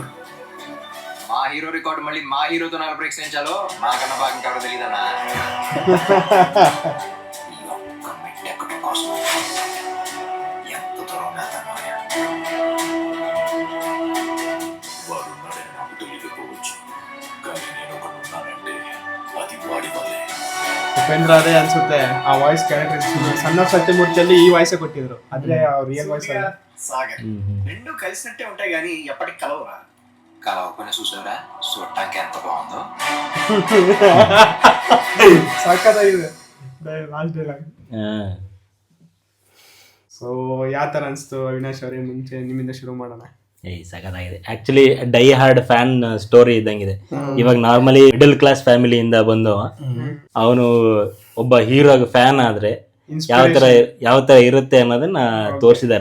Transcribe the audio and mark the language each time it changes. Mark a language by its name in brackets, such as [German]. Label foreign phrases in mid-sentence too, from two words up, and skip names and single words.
[Telugu] మా హీరో రికార్డు మళ్ళీ మా హీరోతో 4 బ్రేక్స్ వేయించాలో మాకన్నా బాగా ఇంకెవరో తెలియదన్నా. ఈ ఒక్క మెట్టెక్కడం కోసం ఎంత దూరం నాదన్నయ్య. వాడు ఉన్నాడని నాకు తెలియకపోవచ్చు, కానీ నేను ఒకడున్నానంటే అది వాడి వల్లే. [Kannada] ಉಪೇಂದ್ರ ಅದೇ ಅನ್ಸುತ್ತೆ ಆ ವಾಯ್ಸ್ ಕ್ಯಾರೆಕ್ಟರ್. ಸಣ್ಣ ಸತ್ಯಮೂರ್ತಿ ಅಲ್ಲಿ ಈ ವಾಯ್ಸ್ ಕೊಟ್ಟಿದ್ರು, ಆದ್ರೆ ರಿಯಲ್ ವಾಯ್ಸ್ [Telugu] సాగర్ రెండు కలిసినట్టే ఉంటాయి కానీ ఎప్పటికి కలవరా. కలవకపోయినా చూసారా, చూడటానికి ఎంత బాగుందో. [Kannada] ಸಾಕಾಗಿದೆ ಲಾಸ್ಟ್ ಡೈಲಾಗ್. ಸೊ ಯಾವ ತರ ಅನ್ಸ್ತು ಅವಿನಾಶ್ ಅವರೇ? ಮುಂಚೆ ನಿಮ್ಮಿಂದ ಶುರು ಮಾಡೋಣ. ಸಖತ್ತಾಗಿದೆ. ಆಕ್ಚುಲಿ [English] die hard fan [Kannada] ಸ್ಟೋರಿ ಇದ್ದಂಗಿದೆ. ಇವಾಗ ನಾರ್ಮಲಿ [English] middle class familyಯಿಂದ [Kannada] ಬಂದು ಅವನು ಒಬ್ಬ ಹೀರೋ ಫ್ಯಾನ್ ಆದ್ರೆ ಯಾವ ತರ ಇರುತ್ತೆ ಅನ್ನೋದನ್ನ ತೋರಿಸಿದ್ದಾರೆ.